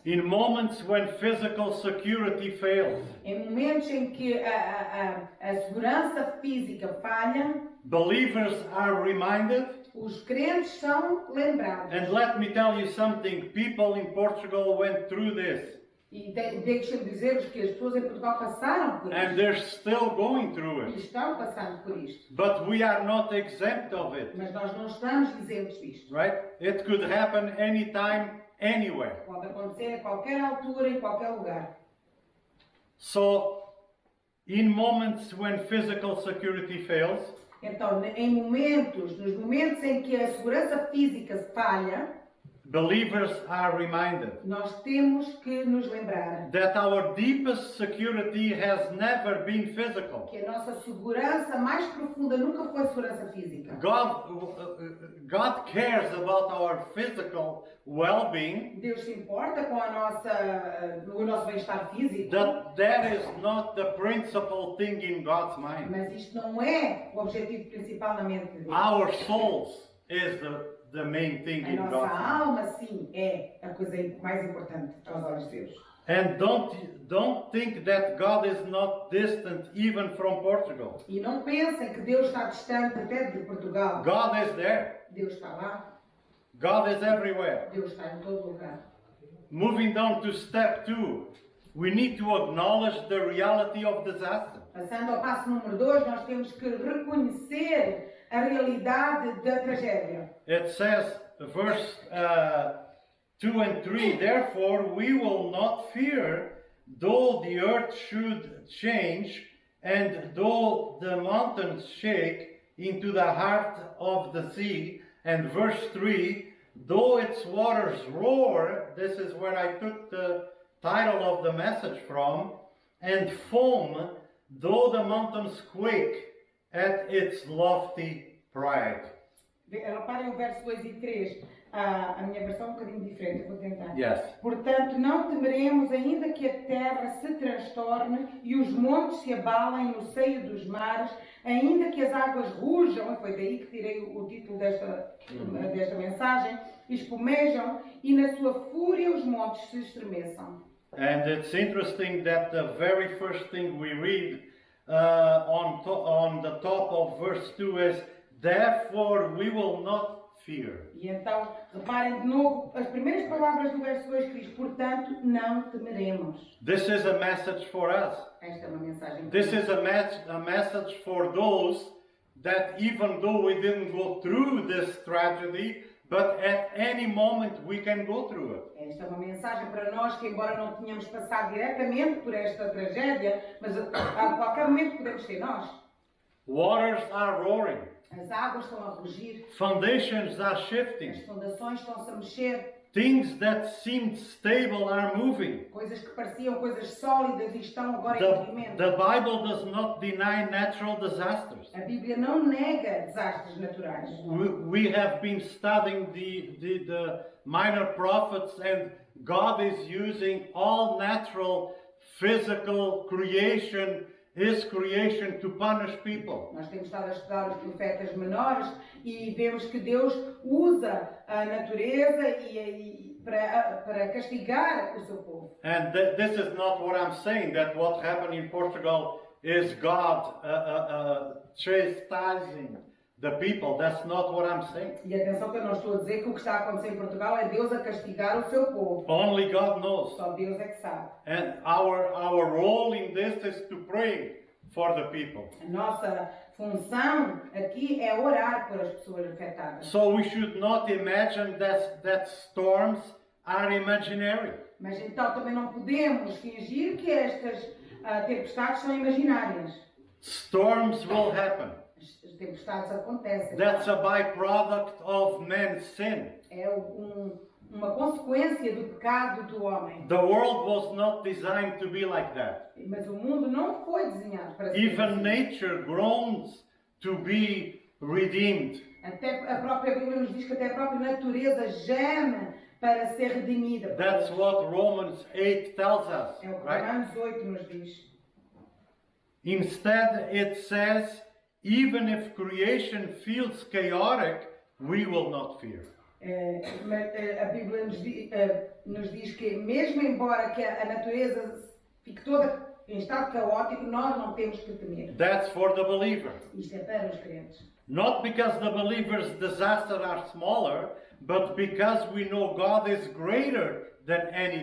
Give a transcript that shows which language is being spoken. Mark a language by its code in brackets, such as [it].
[en] In moments when physical security fails, [pt] Em momentos em que a segurança física falha, [en] believers are reminded. [pt] os crentes são lembrados. [en] And let me tell you something, people in Portugal went through this [pt] E deixem-me dizer-vos que as pessoas em Portugal passaram por [en] and [pt] isto. [en] they're still going through [pt] E [en] it. [pt] estão passando por isto. [en] But we are not exempt of it, [pt] Mas nós não estamos isentos disto. [en] right? It could happen anytime, anywhere. [pt] Pode acontecer a qualquer altura, em qualquer lugar. [en] So, in moments when physical security fails, [pt] Então, nos momentos em que a segurança física falha, [en] believers are reminded [pt] nós temos que nos lembrar [en] that our deepest security has never been physical. [pt] que a nossa segurança mais profunda nunca foi segurança física. [en] God cares about our physical well-being. [pt] Deus se importa com o nosso bem-estar físico, [en] That is not the principal thing in God's mind. [pt] mas isto não é o objetivo principal na mente de Deus. [en] Our souls is the main thing [pt] A [en] in [pt] nossa [en] God's mind. [pt] alma, sim, é a coisa mais importante aos olhos de Deus. [en] And don't think that God is not distant even from Portugal. [pt] E não pensem que Deus está distante até de Portugal. [en] God is there. [pt] Deus está lá, [en] God is everywhere. [pt] Deus está em todo lugar. [en] Moving down to step 2, we need to acknowledge the reality of disaster. [pt] Passando ao passo número 2, nós temos que reconhecer a realidade da tragédia. [en] It says, verse 2 and 3, therefore we will not fear, though the earth should change, and though the mountains shake into the heart of the sea. And verse 3, though its waters roar, this is where I took the title of the message from, and foam, though the mountains quake at its lofty pride. [pt] Reparem o verso 2 e 3. A minha versão é um bocadinho diferente, eu vou tentar. [en] Yes. [pt] Portanto, não temeremos, ainda que a terra se transtorne e os montes se abalem no seio dos mares, ainda que as águas rujam, foi daí que tirei o título desta mensagem, espumejam e na sua fúria os montes se estremeçam. [en] And it's interesting that the very first thing we read on the top of verse 2 is, therefore we will not fear. [pt] E então, reparem de novo as primeiras palavras do verso 2 que diz, portanto, não temeremos. [en] This is a message for us. [pt] Esta é uma mensagem. [en] This is a message for those that even though we didn't go through this tragedy, but at any moment we can go through it. [pt] Esta é uma mensagem para nós que, embora não tenhamos passado diretamente por esta tragédia, mas a qualquer momento podemos ser nós. [en] Waters are roaring. [pt] As águas estão a rugir, [en] Foundations are [pt] as [en] shifting. [pt] fundações estão-se a mexer, [en] Things that seemed stable are moving. [pt] coisas que pareciam coisas sólidas e estão agora em [en] The [pt] movimento. [en] Bible does not deny natural disasters. [pt] A Bíblia não nega desastres naturais. [en] We have been studying the minor prophets, and God is using all natural physical creation, His creation, to punish people. [pt] Nós temos estado a estudar os profetas menores e vemos que Deus usa a natureza para castigar o seu povo. [en] And this is not what I'm saying, that what happened in Portugal is God chastising the people. That's not what I'm saying. [pt] E atenção que eu não estou a dizer que o que está a acontecer em Portugal é Deus a castigar o seu povo. [en] Only God knows. [pt] Só Deus é que sabe. [en] And our role in this is to pray for the people. [pt] A nossa função aqui é orar por as pessoas afetadas. [en] So we should not imagine that storms are imaginary. [pt] Mas então também não podemos fingir que estas tempestades são imaginárias. [en] Storms will happen. [pt] As tempestades acontecem. [en] That's a byproduct of man's sin. [pt] É uma consequência do pecado do homem. [en] The world was not designed to be like that. [pt] Mas o mundo não foi desenhado para ser [en] Even [pt] assim. [en] nature groans to be redeemed. [pt] Até a própria Bíblia nos diz que até a própria natureza geme para ser redimida. [en] That's what Romans 8 tells us, [pt] É o que [en] right? [pt] Romanos 8 nos diz. [en] Instead, it says, even if creation feels chaotic, we will not fear. [pt] A Bíblia nos diz que mesmo embora que a natureza fique toda em estado caótico, nós não temos que temer. [en] That's for the believer. [pt] Isto é para os crentes. [en] Not because the believers' disasters are smaller, but because we know God is greater than any